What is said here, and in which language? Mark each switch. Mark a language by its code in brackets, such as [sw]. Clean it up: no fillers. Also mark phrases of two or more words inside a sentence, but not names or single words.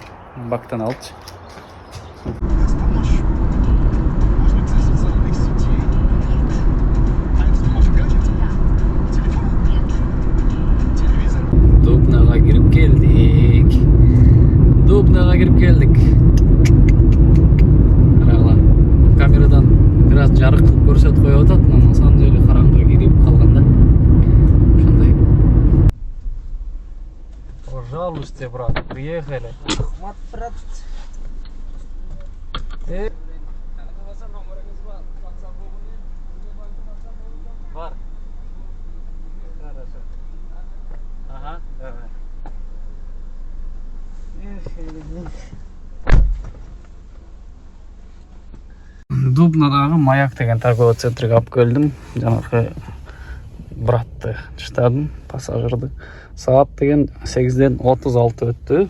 [ky] Бактан алчы. Дубнага кирип келдик. Дубнага кирип келдик. Карагыла. Камерадан бираз жарык кылып көрсөтүп коюп атат, [ru] но на самом деле [ky] караңгы кирип калганда. Ошондой. [ru] Пожалуйста, брат, приехали. Ахмат, брат. [ky] Бар. [ru] Хорошо. Ага, давай. [ky] Дубнадагы Маяк деген [ru] торговый центрге [ky] алып келдим. Жанагы братты таштадым, пассажирди. Саат деген 8-ден 36 өттү.